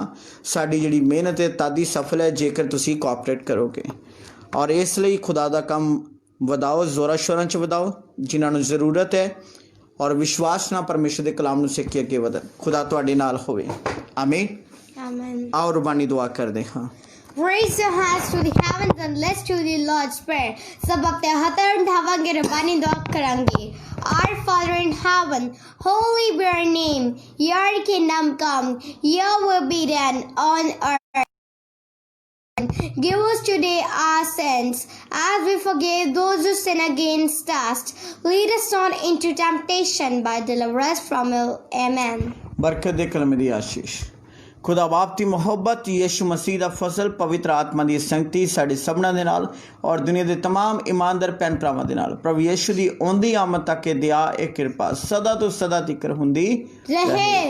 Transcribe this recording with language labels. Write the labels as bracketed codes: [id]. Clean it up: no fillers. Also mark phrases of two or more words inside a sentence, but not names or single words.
[pa] ਸਾਡੀ ਜਿਹੜੀ ਮਿਹਨਤ ਹੈ ਤਦ ਹੀ ਸਫਲ ਹੈ ਜੇਕਰ ਤੁਸੀਂ ਕੋਆਪਰੇਟ ਕਰੋਗੇ ਔਰ ਇਸ ਲਈ ਖੁਦਾ ਦਾ ਕੰਮ ਵਧਾਓ, ਜ਼ੋਰਾਂ ਸ਼ੋਰਾਂ 'ਚ ਵਧਾਓ ਜਿਨ੍ਹਾਂ ਨੂੰ ਜ਼ਰੂਰਤ ਹੈ ਔਰ ਵਿਸ਼ਵਾਸ ਨਾਲ ਪਰਮੇਸ਼ਰ ਦੇ ਕਲਾਮ ਨੂੰ ਸਿੱਖ ਕੇ ਅੱਗੇ ਵਧਣ। ਖੁਦਾ ਤੁਹਾਡੇ ਨਾਲ ਹੋਵੇ। ਆਮੀਨ, ਆਮੀਨ। ਆਓ ਰਬਾਨੀ ਦੁਆ ਕਰਦੇ ਹਾਂ। [en] Raise your hands to the heavens and let's do the Lord's Prayer. [hi] सब अपने हथें उठावांगे, रब्बानी दुआ करेंगे। [en] Our Father in heaven, holy be your name. Your kingdom come. Your will be done on earth. Give us today our sins, as we forgive those who sin against us. Lead us not into temptation, but deliver us from evil. Amen. [pa] ਬਰਕਤ ਦੇ ਕਲਮੇ ਦੀ ਆਸ਼ੀਸ਼, ਖੁਦਾ ਬਾਪ ਦੀ ਮੁਹੱਬਤ, ਯਿਸੂ ਮਸੀਹ ਦਾ ਫਜ਼ਲ, ਪਵਿੱਤਰ ਆਤਮਾ ਦੀ ਸੰਗਤੀ ਸਾਡੇ ਸਭਨਾਂ ਦੇ ਨਾਲ ਔਰ ਦੁਨੀਆ ਦੇ तमाम ਇਮਾਨਦਾਰ ਭੈਣ ਭਰਾਵਾਂ ਦੇ ਨਾਲ ਪ੍ਰਭੂ ਯਿਸੂ ਦੀ ਆਉਂਦੀ ਆਮਦ ਤੱਕ ਇਹ ਦਇਆ, ਇਹ ਕਿਰਪਾ ਸਦਾ ਤੋਂ ਸਦਾ ਤੀਕਰ ਹੁੰਦੀ ਰਹੇ।